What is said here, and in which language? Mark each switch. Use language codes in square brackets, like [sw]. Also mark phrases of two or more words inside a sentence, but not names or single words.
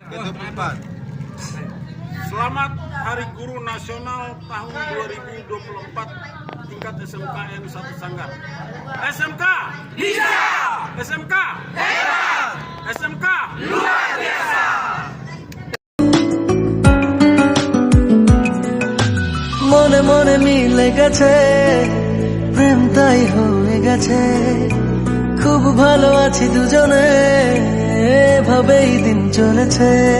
[id] Ketupat. Selamat Hari Guru Nasional tahun 2024 tingkat SMKN 1 Sanggar. SMK Bisa, SMK hebat, SMK luar biasa. [bn] মনে মনে মিলে গেছে, প্রেম তাই হয়ে গেছে। খুব ভালো আছি দুজনে, এভাবেই দিন চলেছে।